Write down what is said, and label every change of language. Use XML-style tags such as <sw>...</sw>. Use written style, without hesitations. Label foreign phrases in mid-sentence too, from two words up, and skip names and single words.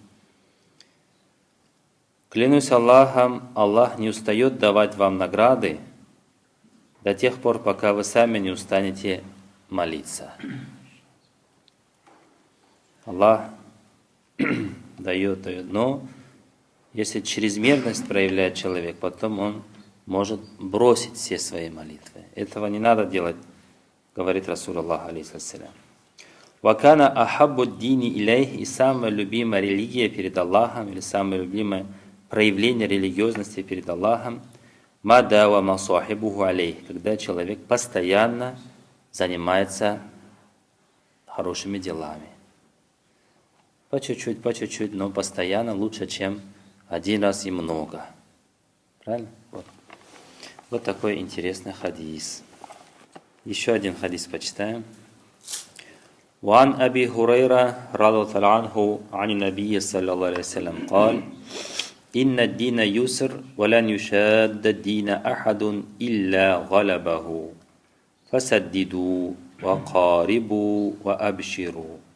<ru>Клянусь Аллахом, Аллах не устает давать вам награды до тех пор, пока вы сами не устанете молиться. Аллах дает, но если чрезмерность проявляет человек, потом он может бросить все свои молитвы. Этого не надо делать, говорит Расулуллах, алейхиссалям.</ru> <ar>وكان أحب الدين إليه,</ar> <ru>и самая любимая религия перед Аллахом, или самое любимое проявление религиозности перед Аллахом,</ru> <ar>ما داوم صاحبه عليه,</ar> <ru>когда человек постоянно занимается хорошими делами. По чуть-чуть, но постоянно лучше, чем один раз и много. Правильно? Вот такой интересный хадис. Еще один хадис почитаем.</ru> <ar>وعن أبي هريرة رضي الله عنه عن النبي صلى الله عليه وسلم قال: إن الدين يسر ولن يشاد الدين أحد إلا غلبه فسددوا وقاربوا وأبشروا.</ar>